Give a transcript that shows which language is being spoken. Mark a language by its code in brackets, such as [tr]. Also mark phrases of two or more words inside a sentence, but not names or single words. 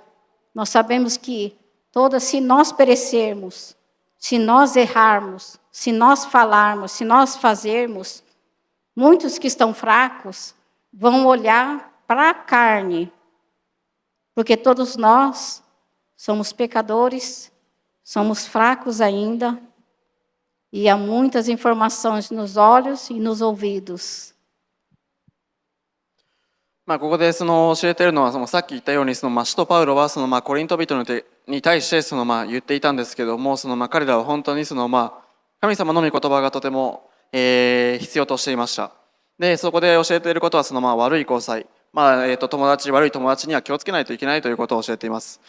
[pt] Nós sabemos que se nós perecermos, se nós errarmos, se nós falarmos, se nós fazermos, muitos que estão fracos vão olhar para a carne, porque todos nós somos pecadores, somos fracos ainda, e há muitas informações nos olhos e nos ouvidos. [ja] ここで教えているのはさっき言ったように使徒パウロはコリント人に対して言っていたんですけども彼らは本当に神様の御言葉がとても必要としていました。でそこで教えていることは悪い交際友達、悪い友達には気をつけないといけないということを教えています。